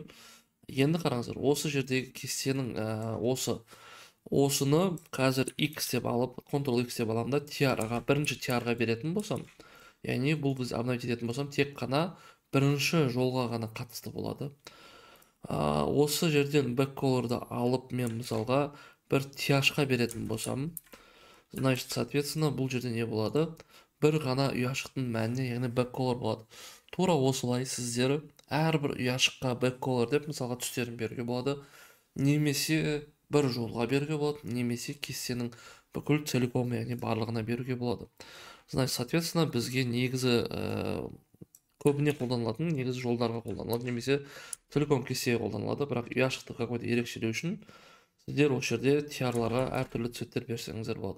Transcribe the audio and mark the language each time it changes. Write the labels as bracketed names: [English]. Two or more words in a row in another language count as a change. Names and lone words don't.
[Kazakh] Енді қараңыздар, осы жердегі кестенің осыны қазір X деп алып, Ctrl X деп аламын да, бірінші TR-ға беретін болсам, яғни бұл біз обновить ететін болсам, тек қана бірінші жолға ғана қатысты болады. Осы жерден [English] back color'ды [Kazakh] алып, мен мысалға бір TH-қа беретін болсам, [Russian] значит, соответственно, [Kazakh] бұл жерде не болады? Бір ғана ұяшықтың мәніне, яғни [English] back color [Kazakh] болады. Тура осылай сіздер әрбір ұяшыққа [English] back color [Kazakh] деп мысалға түстерін беруге болады, немесе бір жолға беруге болады, немесе кестенің бүкіл целиком, яғни барлығына беруге болады. [Russian] Значит, соответственно, [Kazakh] бізге негізі көбіне қолданылатын, негізі жолдарға қолданылады, немесе целиком кестеге қолданылады, бірақ ұяшықты какой-то ерекшелеу үшін сіздер осы жерде TR-ларға әртүрлі цветтер берсеңіздер болады.